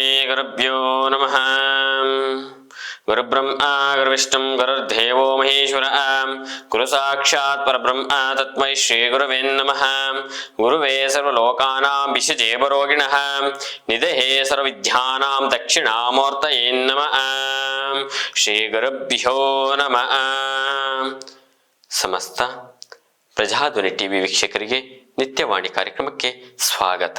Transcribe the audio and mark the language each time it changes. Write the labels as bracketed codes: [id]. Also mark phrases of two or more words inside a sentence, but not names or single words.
[sa] ಗುರುಭ್ಯೋ ನಮಃ. ಗುರುಬ್ರಹ್ಮ ಗುರುವಿಷ್ಣು ಗುರುರ್ದೇವೋ ಮಹೇಶ್ವರ. ಗುರು ಸಾಕ್ಷಾತ್ ಪರಬ್ರಹ್ಮ ತಸ್ಮೈ ಶ್ರೀ ಗುರುವೇ ನಮಃ. ಗುರುವೇ ಸರ್ವಲೋಕಾನಾಂ ವಿಷಜೇ ಭರೋಗಿಣಃ ನಿಧಯೇ ಸರ್ವವಿದ್ಯಾನಾಂ ದಕ್ಷಿಣಾಮೂರ್ತಯೇ ನಮಃ. ಶ್ರೀ ಗುರುಭ್ಯೋ ನಮಃ. [kn] ಸಮಸ್ತ ಪ್ರಜಾಧ್ವನಿ ಟಿವಿ ವೀಕ್ಷಕರಿಗೆ ನಿತ್ಯವಾಣಿ ಕಾರ್ಯಕ್ರಮಕ್ಕೆ ಸ್ವಾಗತ.